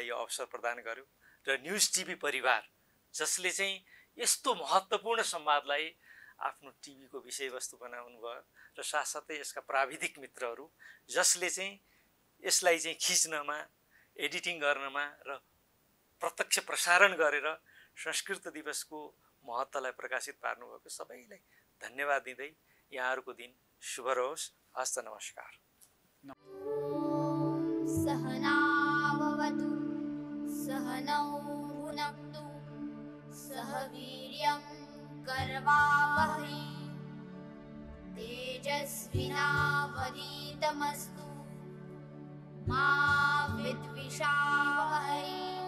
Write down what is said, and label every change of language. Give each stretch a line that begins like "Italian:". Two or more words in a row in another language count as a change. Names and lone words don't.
Nepali: यो अवसर प्रदान गर्यो, र न्युज टिभी परिवार जसले चाहिँ यस्तो महत्त्वपूर्ण संवादलाई आफ्नो टिभीको विषयवस्तु बनाउनु भयो, र साथसाथै यसका प्राविधिक मित्रहरू जसले चाहिँ यसलाई चाहिँ खिच्नमा, एडिटिङ गर्नमा र प्रत्यक्ष प्रसारण गरेर संस्कृत दिवसको महत्त्वलाई प्रकाशित पार्नुभएको सबैलाई धन्यवाद दिँदै यहाँहरूको दिन शुभ रहोस्। हस्त नमस्कार।
Sanskrit: सहनावतु सहनौ भुनक्तु सह वीर्यं कर्वावहै तेजस्विनावधीतमस्तु मा विद्विषावहै।